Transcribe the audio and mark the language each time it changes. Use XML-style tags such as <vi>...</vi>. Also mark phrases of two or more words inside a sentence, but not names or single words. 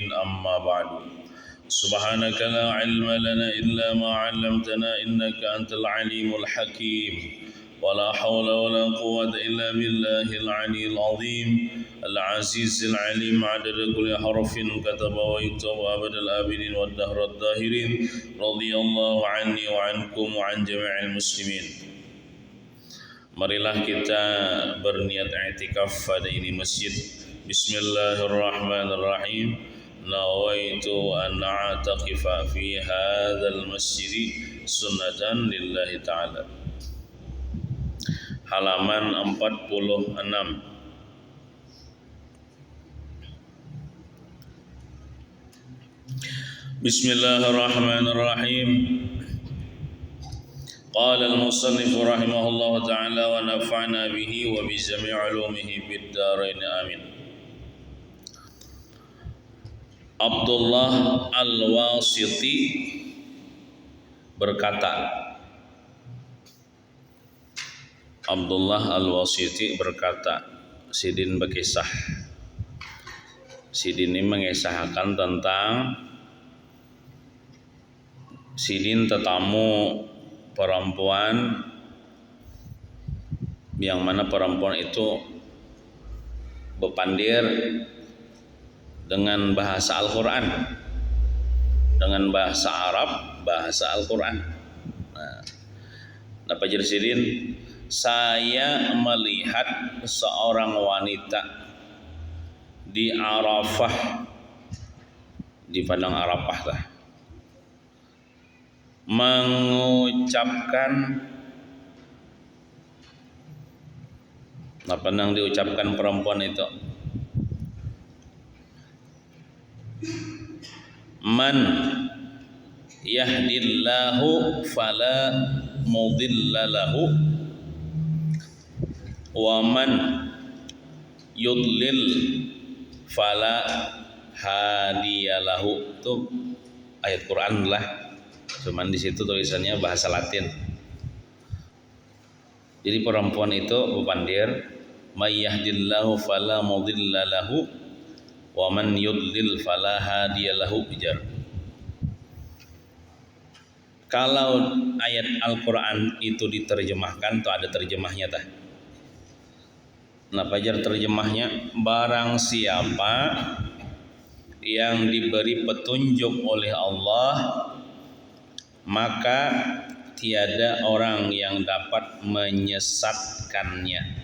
<ar>أما بعد، سبحانك لا علم لنا إلا ما علمتنا إنك أنت العليم الحكيم، ولا حول ولا قوة إلا بالله العلي العظيم العزيز العليم. عدد كل حرف كتب ويكتب أبد الآبدين والدهر الداهرين. رضي الله عني وعنكم وعن جميع المسلمين.</ar> <id>Marilah kita berniat i'tikaf pada ini masjid.</id> <ar>بسم الله الرحمن الرحيم. نويت أن أعتكف في هذا المسجد سنة لله تعالى.</ar> <id>Halaman 46. Bismillahirrahmanirrahim.</id> <ar>قال المصنف رحمه الله تعالى ونفعنا به وبجميع علومه في الدارين آمين.</ar> <id>Abdullah Al-Wasiti berkata, Abdullah Al-Wasiti berkata, Sidin berkisah. Sidin ini mengisahkan tentang Sidin tetamu perempuan yang mana perempuan itu berpandir dengan bahasa Al-Quran, dengan bahasa Arab, bahasa Al-Quran. Nah, Pak Sidin, saya melihat seorang wanita di Arafah, di padang Arafah lah, mengucapkan apa yang diucapkan perempuan itu,</id> <ar>من يهد الله فلا مضل له ومن يضلل فلا هادي له.</ar> <id>Itu ayat Quran lah, cuman di situ tulisannya bahasa Latin. Jadi perempuan itu berpandir,</id> <ar>من يهد الله فلا مضل له ومن يضلل فلا هادي له</ar> <id>bijar. Kalau ayat Al-Quran itu diterjemahkan, tuh ada terjemahnya tah. Nah, pajar terjemahnya, barang siapa yang diberi petunjuk oleh Allah, maka tiada orang yang dapat menyesatkannya.</id>